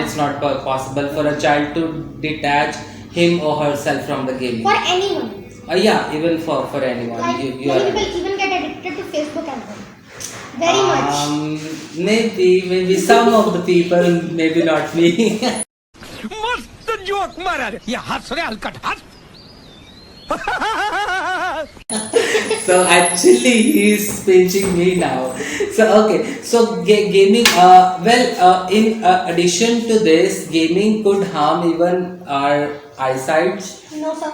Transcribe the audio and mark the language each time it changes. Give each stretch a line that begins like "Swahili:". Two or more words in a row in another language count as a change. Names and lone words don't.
English: it's not possible for a child to detach him or herself from the gaming. For anyone, Yeah, even for anyone. like you many are people even get addicted to Facebook as well. Very much. maybe some of the people, maybe not me.
Marathi: मस्त जोक मारा रे ये हंस रे हलकट हंस
English: So actually he's pinching me now. So okay, so gaming, in addition to this, gaming could harm even our eyesight. No sir.